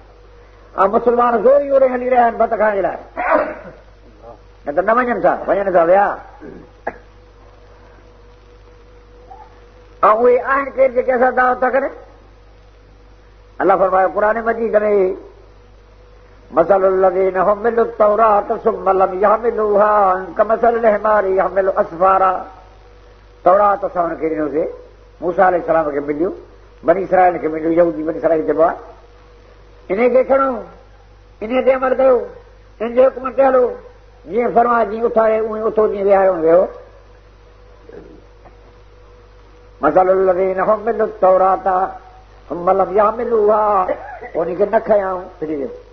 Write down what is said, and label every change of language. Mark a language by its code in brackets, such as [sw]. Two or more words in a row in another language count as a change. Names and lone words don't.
[sd] ऐं मुस्लमान ज़ोरी ओड़े हली रहिया आहिनि भत खाइण जे लाइ, न त न वञनि था, वञनि था विया। ऐं उहे आहिनि केरु जेके असां दावत था कनि। अल्लाह फरमायो क़ुरान मजीद में [ar] مثل الذين حملوا التوراة ثم لم يحملوها كمثل الحمار يحمل أسفارا. [sd] तौरात असां हुनखे ॾिनोसीं, मूसा अलैहिस्सलाम खे मिलियो, बनी इसराइल खे मिलियो, यहूदी बनी इसराइल चइबो आहे। इन खे खणो, इन ते अमल कयो, इन जे हुकुम ते हलो, जीअं फरमाए जीअं उथारे उहें उथो, जीअं विहारियो विहो। [ar] مثل الذين حملوا التوراة ثم لم يحملوها, [sd] उनखे न खयाऊं फिरी वियो।